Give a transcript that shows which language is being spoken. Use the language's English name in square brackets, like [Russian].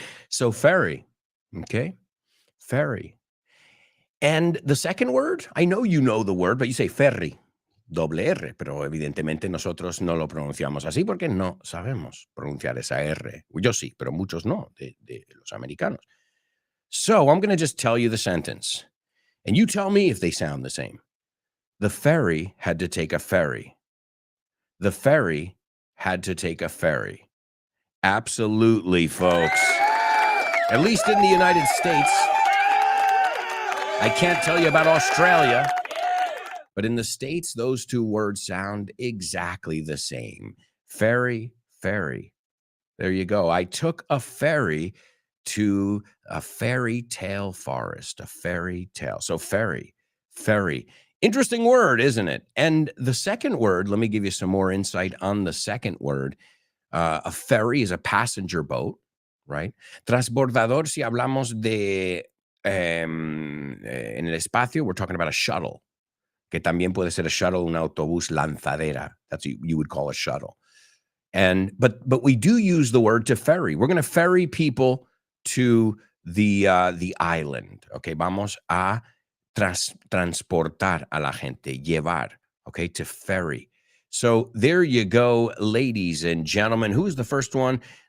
[English] So fairy, okay? Fairy. And the second word, I know you know the word, but you say ferry, [Spanish] doble R, pero evidentemente nosotros no lo pronunciamos así porque no sabemos pronunciar esa R. Yo sí, pero muchos no, de los americanos. [English] So I'm going to just tell you the sentence, and you tell me if they sound the same. The ferry had to take a ferry. The ferry had to take a ferry. Absolutely, folks. At least in the United States. I can't tell you about Australia, but in the States, those two words sound exactly the same. Ferry, ferry. There you go. I took a ferry to a fairy tale forest, a fairy tale. So ferry, ferry. Interesting word, isn't it? And the second word, let me give you some more insight on the second word. A ferry is a passenger boat, right? [Spanish] Transbordador, si hablamos de en el espacio, [English] we're talking about a shuttle, [Spanish] que también puede ser a shuttle, un autobús lanzadera. [English] That's what you would call a shuttle. And but we do use the word to ferry. We're going to ferry people to the island. [Spanish] Okay, vamos a transportar a la gente, llevar. [English] Okay, to ferry. So there you go, ladies and gentlemen. Who's the first one?